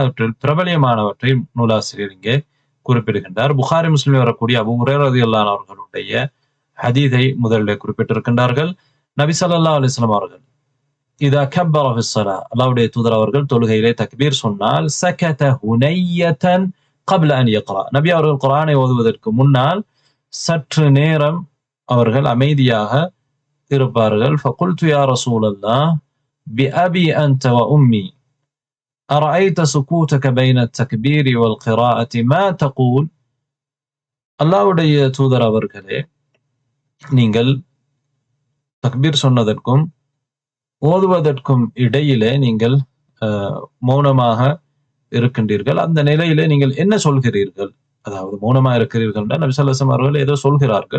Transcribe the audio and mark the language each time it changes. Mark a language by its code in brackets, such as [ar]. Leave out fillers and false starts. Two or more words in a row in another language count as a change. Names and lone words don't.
[ta] அவற்றில் பிரபலியமானவற்றை நூலாசிரியர் இங்கே குறிப்பிடுகின்றார். புகாரி முஸ்லிமில் வரக்கூடிய அபூ ஹுரைரா [ar] رضي الله عنه [ta] அவர்களுடைய ஹதீஸை முதலில் குறிப்பிட்டிருக்கின்றார்கள். நபி [ar] صلى الله عليه وسلم [ta] அவர்கள் [ar] إذا كبر في الصلاة, [ta] அல்லாஹ்வுடைய தூதர் அவர்கள் தொழுகையிலே தக்பீர் சொன்னால் [ar] سكت هنيهة قبل ان يقرأ, [ta] நபி அவர்கள் குர்ஆனை ஓதுவதற்கு முன்னால் சற்று நேரம் அவர்கள் அமைதியாக இருப்பார்கள். [ar] فقلت يا رسول الله بأبي أنت وأمي أرأيت سكوتك بين التكبير والقراءة ما تقول. [ta] அல்லாஹ்வுடைய தூதர் அவர்களே, நீங்கள் தக்பீர் சொன்னதற்கும் ஓதுவதற்கும் இடையிலே நீங்கள் மௌனமாக இருக்கின்றீர்கள். அந்த நிலையிலே நீங்கள் என்ன சொல்கிறீர்கள்? அதாவது மௌனமாக இருக்கிறீர்கள் என்றால் நபி [ar] صلى الله عليه وسلم [ta] அவர்கள் ஏதோ சொல்கிறார்கள்.